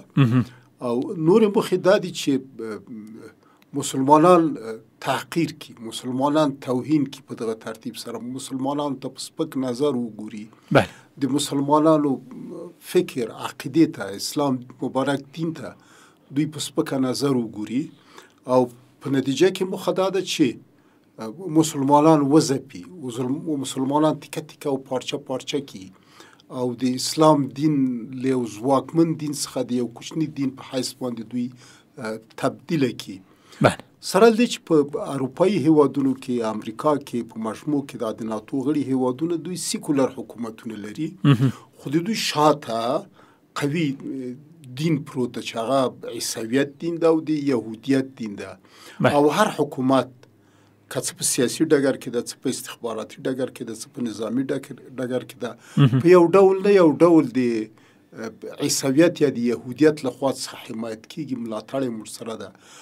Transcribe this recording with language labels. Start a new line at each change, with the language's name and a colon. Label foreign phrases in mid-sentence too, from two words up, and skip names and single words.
Pashto: او نورې موخې دا دي چې مسلمانان تحقیر کی، مسلمانان توهین کی، په دغه ترتیب سره مسلمانانو ته په سپک نظر وګوري. بله. د مسلمانانو فکر، عقیدې ته، اسلام مبارک دین ته دوی په سپکه نظر وګوري. او په نتیجه کې موخه دا ده چې مسلمانان وځپي، مسلمانان تیکه تیکه او پارچه پارچه کی او د اسلام دین له یو ځواکمن دین څخه د یو کوچني دین په حیث باندې دوی تبدیله کی. بله. سره له دې چې په اروپایي هیوادونو کې، امریکا کې، په مجموع کې د ناتو غړي هیوادونه دوی سیکولر حکومتونه لري، خو د دوی شاته قوي دین پروت ده چې هغه عیسویت دین ده او د یهودیت دین ده او هر حکومت که څه په سیاسي ډګر کې ده، څه په استخباراتي ډګر کې ده، څه په نظامي ډګر کې ده، په یو ډول نه یو ډول د عیسویت یا د یهودیت لخوا څخه حمایت کېږي، ملاتړ یې ورسره ده.